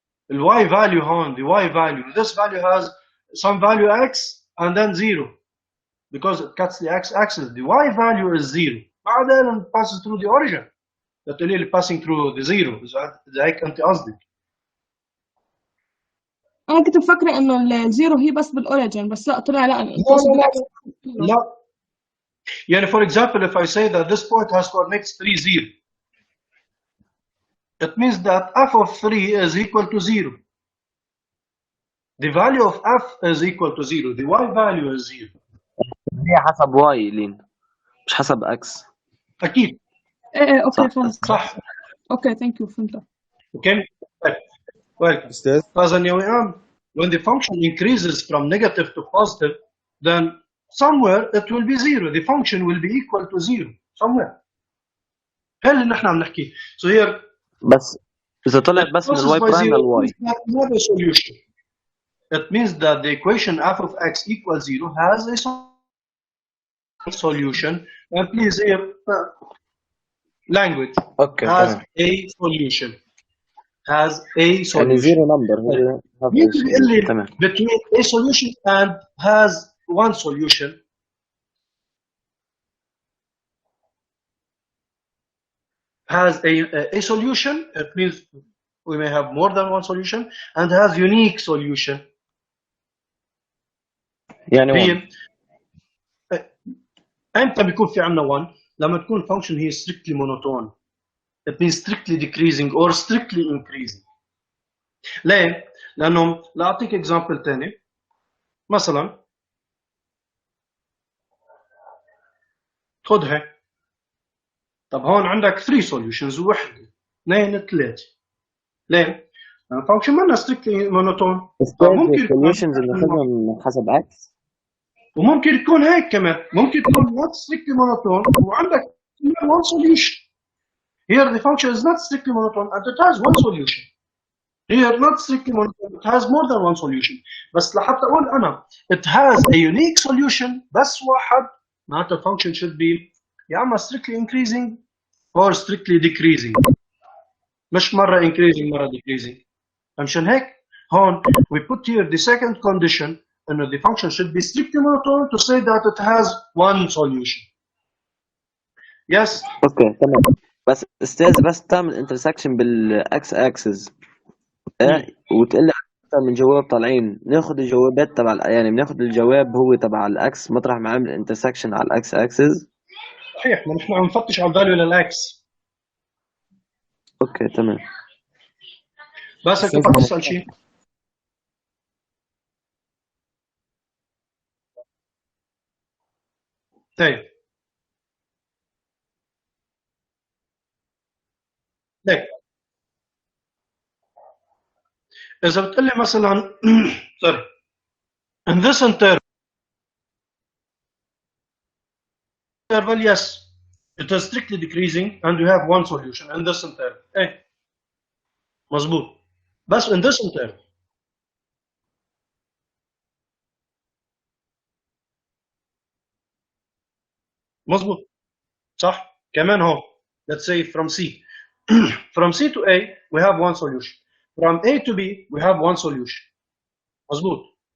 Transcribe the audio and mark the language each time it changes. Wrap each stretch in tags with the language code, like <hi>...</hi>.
<en>The y value</en> <ar>هون,</ar> <en>the y value, this value has some value x and then zero, because it cuts the x-axis. The y value is zero.</en> <ar>بعدين</ar> <en>it passes through the origin. That really passing through the zero.</en> <ar>إذا هيك أنت قصدك. انا كنت مفكره انه الزيرو هي بس بالاوريجن بس لا طلع لا لا يعني</ar> <en>for example if I say that this point has coordinates 3 0 it means that f of 3 is equal to 0. The value of f is equal to 0. The y value is 0.</en> <ar>هي حسب واي لين مش حسب اكس. اكيد. ايه اوكي فهمت. صح. اوكي ثانك يو فهمت.</ar> <en>Okay welcome.</en> <ar>استاذ</ar> <en>when the function increases from negative to positive then somewhere it will be 0. The function will be equal to 0 somewhere.</en> <ar>هل اللي نحن عم نحكي.</ar> <en>So here</en> <ar>بس اذا طلعت بس من الواي برايم للواي</ar> <en>not a solution. It means that the equation f of x equals 0 has a solution and please here language has a solution. Has a solution.</en> <ar>يعني</ar> <en>zero number</en> <ar>تمام.</ar> <en>Between a solution and has one solution. Has a solution. It means we may have more than one solution and has unique solution.</en> <ar>يعني امتى بيكون في عندنا 1 لما تكون function هي</ar> <en>strictly monotone. It means strictly decreasing or strictly increasing.</en> <ar>ليه؟ لأنه لأعطيك</ar> <en>example</en> <ar>تاني مثلا خدها. طب هون عندك 3 solutions وحدة 2 3 ليه؟ لأن function ما</ar> <en>strictly monotone.</en> <ar>ممكن</ar> <en>solutions</en> <ar>اللي خدهم حسب x وممكن تكون هيك كمان، ممكن تكون</ar> <en>not strictly monotone</en> <ar>وعندك</ar> <en>one solution. Here the function is not strictly monotone and it has one solution. Here not strictly monotone, it has more than one solution.</en> <ar>بس لحتى اقول انا</ar> <en>it has a unique solution</en> <ar>بس واحد، معناتها</ar> <en>the function should be</en> <ar>يا اما</ar> <en>strictly increasing or strictly decreasing،</en> <ar>مش مرة</ar> <en>increasing</en> <ar>مرة</ar> <en>decreasing.</en> <ar>فمشان هيك هون</ar> <en>we put here the second condition</en> <ar>انه</ar> <en>the function should be strictly monotone to say that it has one solution. Yes.</en> <ar>اوكي تمام. بس استاذ بس تعمل انترسكشن بالاكس اكسس وتقول لي اكثر من جواب طالعين، ناخذ الجوابات تبع يعني بناخذ الجواب هو تبع الاكس مطرح ما عمل انترسكشن على الاكس اكسس. صحيح، ما نحن عم نفتش على الفاليو للاكس. اوكي تمام. بس كيف بدك تسال شيء؟ طيب ليك اذا بتقول لي مثلا</ar> <en>sorry in this interval yes it is strictly decreasing and you have one solution in this interval.</en> <ar>ايه مظبوط، بس</ar> <en>in this interval</en> <ar>مظبوط صح. كمان هون</ar> <en>let's say from C from C to A we have one solution, from A to B we have one solution.</en> <ar>مظبوط.</ar>